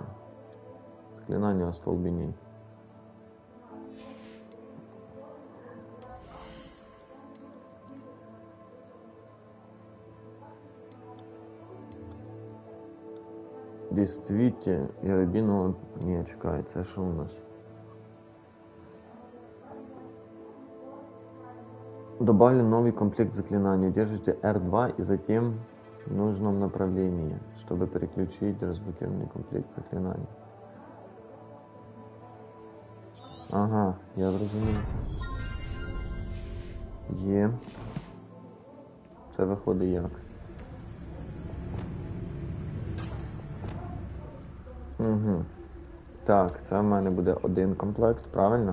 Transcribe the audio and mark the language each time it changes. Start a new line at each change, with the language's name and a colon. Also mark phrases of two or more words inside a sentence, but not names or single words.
Russian: Заклинание остолбеней. Действительно, и рабину не чекается. Что у нас? Добавили новый комплект заклинаний. Держите R2 и затем в нужном направлении, чтобы переключить разблокированный комплект заклинаний.
Ukrainian: Ага, я зрозумів. Є. Це виходить як? Угу. Так, це в мене буде один комплект, правильно?